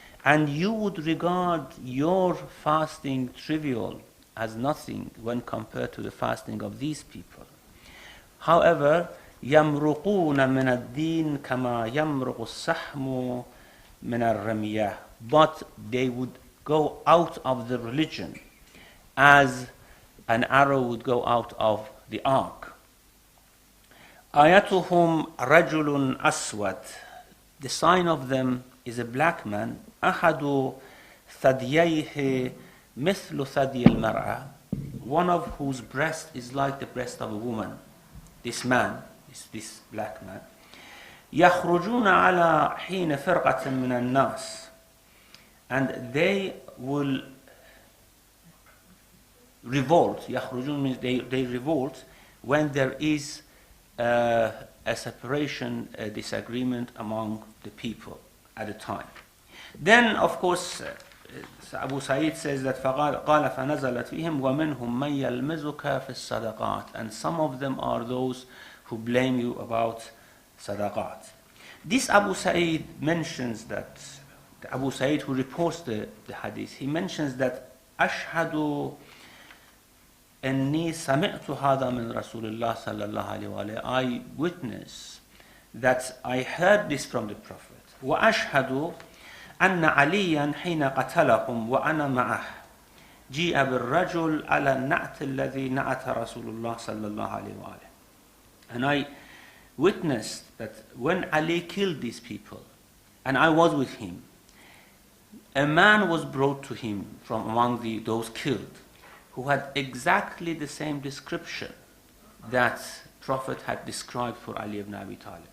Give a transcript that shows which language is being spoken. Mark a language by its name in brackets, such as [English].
[English] And you would regard your fasting trivial as nothing when compared to the fasting of these people. However, [Arabic] يَمْرُقُونَ مِنَ الدِّينِ كَمَا يَمْرُقُ السَّحْمُ مِنَ الرَّمِيَةِ. [English] But they would go out of the religion as an arrow would go out of the ark. [Arabic] آيَتُهُمْ رَجُلٌ أَسْوَدٌ. [English] The sign of them is a black man. [Arabic] أَحَدُ ثَدْيَيْهِ مِثْلُ ثَدْيِ الْمَرْأَةِ. [English] One of whose breast is like the breast of a woman. This man, this black man. [Arabic] يَخْرُجُونَ عَلَى حِينَ فِرْقَةٍ مِنَ النَّاسِ. [English] And they will revolt. يَخْرُجُونَ means they revolt when there is a separation, a disagreement among the people at a time. Then, of course, Abu Sa'id says that [Arabic] قَالَ فَنَزَلَتْ فِيهِمْ وَمِنْهُمْ مَنْ يَلْمِزُكَ فِي الصَّدَقَاتِ. [English] And some of them are those who blame you about sadaqat. This Abu Sa'id mentions that, the Abu Sa'id who reports the hadith, he mentions that [Arabic] أشهد أني سمعت هذا من رسول الله صلى الله عليه وآله. [English] I witness that I heard this from the Prophet. [Arabic] وأشهد أن عليا حين قتلهم وأنا معه جيء بالرجل على النعت الذي نعت رسول الله صلى الله عليه وآله. [English] And I witnessed that when Ali killed these people, and I was with him, a man was brought to him from among those killed, who had exactly the same description that Prophet had described for Ali ibn Abi Talib.